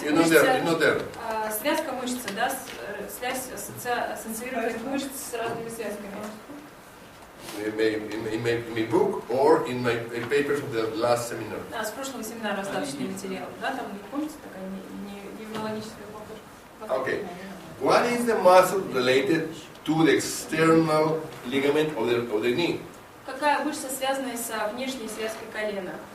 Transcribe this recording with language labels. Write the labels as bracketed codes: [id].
[ru] Связка мышцы, да, связь ассоциирует мышц с разными связками. [en] In my book or in my papers of the last seminar. [ru] С прошлого семинара раздаточный материал, да, там, помните, такая неврологическая походка. [en] Okay. What is the muscle related to the external ligament of the knee? [ru] Какая мышца, связанная со внешней связкой колена?